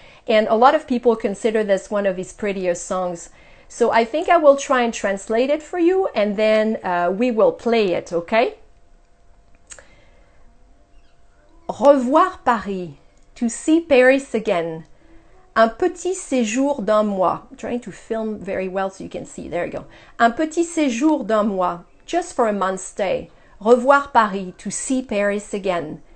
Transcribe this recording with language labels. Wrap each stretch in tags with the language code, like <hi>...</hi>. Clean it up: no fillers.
<en>And a lot of people consider this one of his prettiest songs. So I think I will try and translate it for you, and then we will play it, okay?</en> <fr>Revoir Paris,</fr> <en>to see Paris again.</en> <fr>Un petit séjour d'un mois.</fr> <en>I'm trying to film very well so you can see. There you go.</en> <fr>Un petit séjour d'un mois,</fr> <en>just for a month's stay.</en> <fr>Revoir Paris,</fr> <en>to see Paris again.</en>